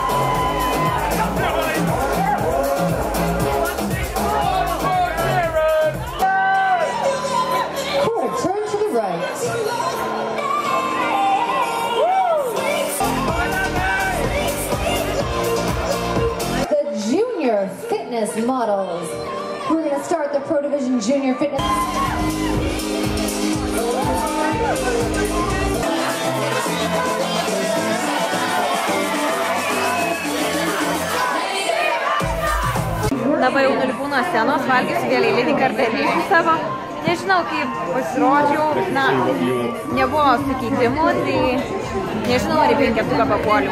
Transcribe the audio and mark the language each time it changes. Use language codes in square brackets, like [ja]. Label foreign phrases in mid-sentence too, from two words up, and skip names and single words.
[en] Quarter turn to the right. Fitness models. We're going to start the Pro Division Junior Fitness. [lt] Dabar jau nulipu nuo scenos, valgysiu gėlėlinį kartelį savo. Nežinau, kaip pasirodžiau, na, nebuvo sukeitimų, tai nežinau, ar į penketuką papuoliau.